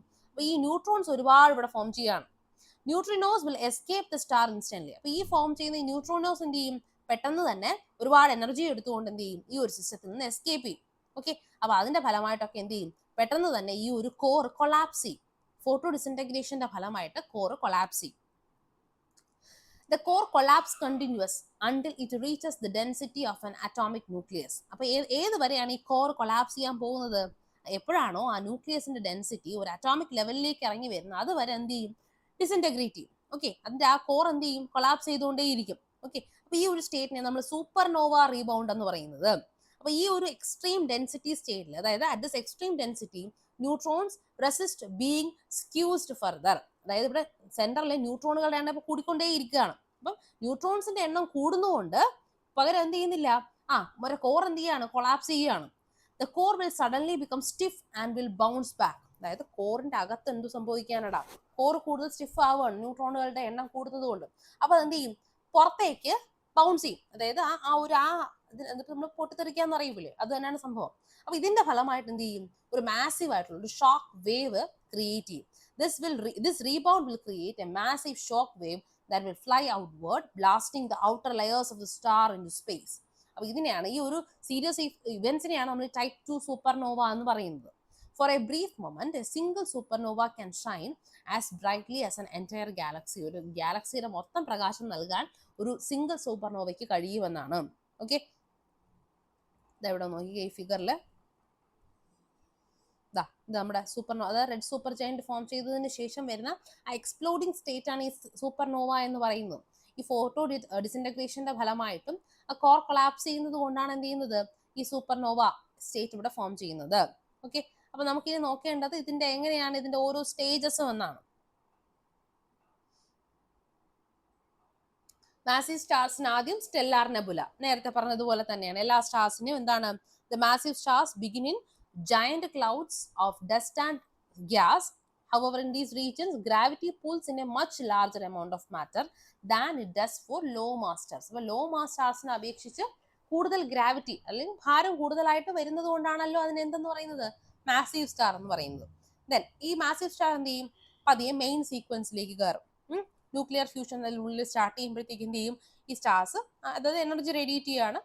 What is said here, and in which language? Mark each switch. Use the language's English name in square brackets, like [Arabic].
[Malayalam] അപ്പൊ ഈ ന്യൂട്രോൺസ് ഒരുപാട് ഇവിടെ ഫോം ചെയ്യാണ്. [English] Neutrinos will escape the star instantly. [Malayalam] അപ്പൊ ഈ ഫോം ചെയ്യുന്ന ന്യൂട്രോണോസ് എന്ത് ചെയ്യും, പെട്ടെന്ന് തന്നെ ഒരുപാട് എനർജി എടുത്തുകൊണ്ട് എന്ത് ചെയ്യും, ഈ ഒരു സിസ്റ്റത്തിൽ നിന്ന് എസ്കേപ്പ് ചെയ്യും. ഓക്കെ, അപ്പൊ അതിന്റെ ഫലമായിട്ടൊക്കെ എന്ത് ചെയ്യും, പെട്ടെന്ന് തന്നെ ഈ ഒരു കോർ കൊളാപ്സ് ചെയ്യും. ഫോട്ടോ ഡിസിൻറ്റഗ്രേഷന്റെ ഫലമായിട്ട് കോർ കൊളാപ്സ് ചെയ്യും. [English] The core collapse continues until it reaches the density of an atomic nucleus. [Malayalam] അപ്പൊ ഏത് വരെയാണ് ഈ കോർ കൊളാപ്സ് ചെയ്യാൻ പോകുന്നത്, എപ്പോഴാണോ ആ ന്യൂക്ലിയസിന്റെ ഡെൻസിറ്റി ഒരു അറ്റോമിക് ലെവലിലേക്ക് ഇറങ്ങി വരുന്നത് അതുവരെ എന്ത് ചെയ്യും, ഡിസിൻറ്റഗ്രേറ്റ് ചെയ്യും. ഓക്കെ, അതിന്റെ ആ കോർ എന്ത് ചെയ്യും, കൊളാപ്സ് ചെയ്തുകൊണ്ടേയിരിക്കും. ഓക്കെ, അപ്പൊ ഈ ഒരു സ്റ്റേറ്റിനെ നമ്മൾ സൂപ്പർനോവ റീബൗണ്ട് എന്ന് പറയുന്നത്. അപ്പൊ ഈ ഒരു എക്സ്ട്രീം ഡെൻസിറ്റി സ്റ്റേറ്റിൽ, അതായത് [English] At this extreme density neutrons resist being squeezed further. [Malayalam] അതായത് ഇവിടെ സെന്ററിലെ ന്യൂട്രോണുകളുടെ എണ്ണം കൂടിക്കൊണ്ടേ ഇരിക്കുകയാണ്. അപ്പം ന്യൂട്രോൺസിന്റെ എണ്ണം കൂടുന്നതുകൊണ്ട് പകരം എന്ത് ചെയ്യുന്നില്ല, ഒരു കോർ എന്ത് ചെയ്യാണ്, കൊളാപ്സ് ചെയ്യുകയാണ്. [English] The core will suddenly become stiff and will bounce back. [Malayalam] അതായത് കോറിന്റെ അകത്ത് എന്ത് സംഭവിക്കാനടാ, കോർ കൂടുതൽ സ്റ്റിഫ് ആവുകയാണ് ന്യൂട്രോണുകളുടെ എണ്ണം കൂടുന്നത് കൊണ്ട്. അപ്പൊ അതെന്ത് ചെയ്യും, പുറത്തേക്ക് ബൗൺസ് ചെയ്യും. അതായത് എന്നിട്ട് നമ്മൾ പൊട്ടിത്തെറിക്കാന്ന് അറിയില്ലേ, അത് തന്നെയാണ് സംഭവം. അപ്പൊ ഇതിന്റെ ഫലമായിട്ട് എന്ത് ചെയ്യും, ഒരു മാസീവ് ആയിട്ടുള്ള ഒരു ഷോക്ക് വേവ് ക്രിയേറ്റ് ചെയ്യും. [English] This rebound will create a massive shock wave that will fly outward, blasting the outer layers of the star into space. [Malayalam] അപ്പൊ ഇതിനെയാണ്, ഈ ഒരു സീരീസ് ഇവന്റ്സിനെയാണ് നമ്മൾ ടൈപ്പ് 2 സൂപ്പർനോവ എന്ന് പറയുന്നത്. [English] For a brief moment, a single supernova can shine as brightly as an entire galaxy. [Malayalam] ഒരു ഗാലക്സിയുടെ മൊത്തം പ്രകാശം നൽകാൻ ഒരു സിംഗിൾ സൂപ്പർനോവയ്ക്ക് കഴിയുമെന്നാണ്. ഓക്കെ, ഇതെവിടെ നോക്കിയ ഈ ഫിഗറിൽ ഇത് നമ്മുടെ സൂപ്പർനോവ, അതായത് റെഡ് സൂപ്പർ ജയന്റ് ഫോം ചെയ്തതിന് ശേഷം വരുന്ന ആ എക്സ്പ്ലോഡിംഗ് സ്റ്റേറ്റ് ആണ് ഈ സൂപ്പർനോവ എന്ന് പറയുന്നത്. ഈ ഫോട്ടോ ഡിസിൻറ്റഗ്രേഷന്റെ ഫലമായിട്ടും ആ കോർ കൊളാപ്സ് ചെയ്യുന്നത് കൊണ്ടാണ് എന്ത് ചെയ്യുന്നത്, ഈ സൂപ്പർനോവ സ്റ്റേറ്റ് ഇവിടെ ഫോം ചെയ്യുന്നത്. ഓക്കെ, അപ്പൊ നമുക്ക് ഇനി നോക്കേണ്ടത് ഇതിന്റെ എങ്ങനെയാണ് ഇതിന്റെ ഓരോ സ്റ്റേജസും എന്നാണ്. മാസീവ് സ്റ്റാർസിന് ആദ്യം സ്റ്റെല്ലാർ നെബുല, നേരത്തെ പറഞ്ഞതുപോലെ തന്നെയാണ് എല്ലാ സ്റ്റാർസിനും എന്താണ്, [English] The massive stars begin in giant clouds of dust and gas. However, in these regions, gravity pulls in a much larger amount of matter than it does for low mass stars. [Malayalam] അപ്പോൾ law mass സ്റ്റാർസിനെ അപേക്ഷിച്ച് കൂടുതൽ gravity അല്ലെങ്കിൽ ഭാരം കൂടുതലായിട്ട് വരുന്നത് കൊണ്ടാണല്ലോ അതിന് എന്തെന്ന് പറയുന്നത്, മാസീവ് സ്റ്റാർ എന്ന് പറയുന്നത്. ദെൻ ഈ മാസീവ് സ്റ്റാർ എന്ത് ചെയ്യും, പതിയെ മെയിൻ സീക്വൻസിലേക്ക് കയറും. ന്യൂക്ലിയർ ഫ്യൂഷൻ ഉള്ളിൽ സ്റ്റാർട്ട് ചെയ്യുമ്പോഴത്തേക്ക് എന്ത് ചെയ്യും, ഈ സ്റ്റാർസ് അതായത് എനർജി റേഡിയേറ്റ് ചെയ്യാണ്.